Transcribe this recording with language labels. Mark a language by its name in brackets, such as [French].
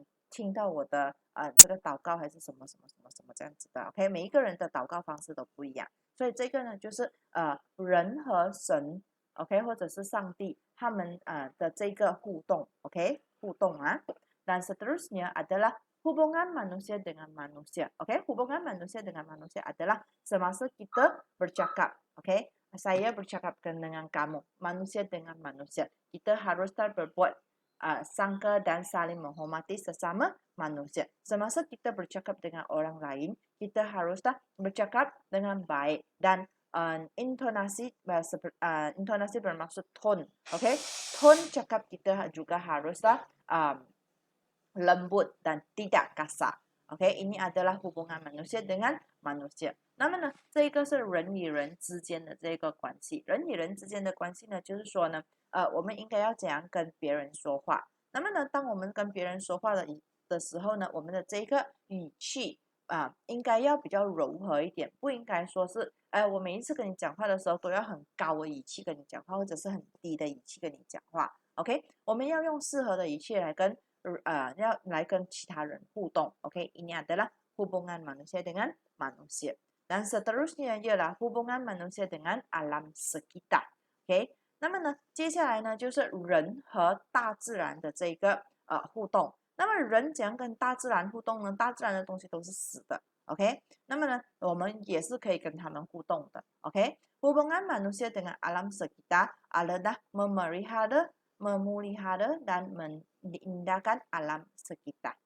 [Chinese] 听到我的这个祷告还是什么什么什么什么这样子的 ，OK， 每一个人的祷告方式都不一样，所以这个呢就是人和神 ，OK， 或者是上帝他们的这个互动 ，OK， 互动啊。 [Malay] Dan seterusnya adalah hubungan manusia dengan manusia. Oke, hubungan manusia dengan manusia adalah semasa kita bercakap. Oke, saya bercakap dengan kamu, manusia dengan manusia. Kita haruslah berbuat sangka dan saling menghormati sesama manusia. Semasa kita bercakap dengan orang lain, kita haruslah bercakap dengan baik dan intonasi bermaksud tone. Oke, tone cakap kita juga haruslah lembut dan tidak kasar. OK， ini adalah hubungan manusia dengan manusia。 [Chinese] 那么呢，这个是人与人之间的这个关系。人与人之间的关系呢，就是说呢，我们应该要怎样跟别人说话。那么呢，当我们跟别人说话的时候呢，我们的这个语气应该要比较柔和一点，不应该说是，我每一次跟你讲话的时候都要很高的语气跟你讲话，或者是很低的语气跟你讲话。 OK， 我们要用适合的语气来跟其他人互动。 [Malay] OK， ini adalah hubungan manusia dengan manusia. Dan seterusnya ialah hubungan manusia dengan alam sekitar. [Chinese] OK， 那么呢，接下来呢就是人和大自然的这个互动。那么人怎样跟大自然互动呢？大自然的东西都是死的。 OK， 那么呢，我们也是可以跟他们互动的。 [Malay] OK，hubungan manusia dengan alam sekitar adalah memelihara dan mengindahkan alam sekitar.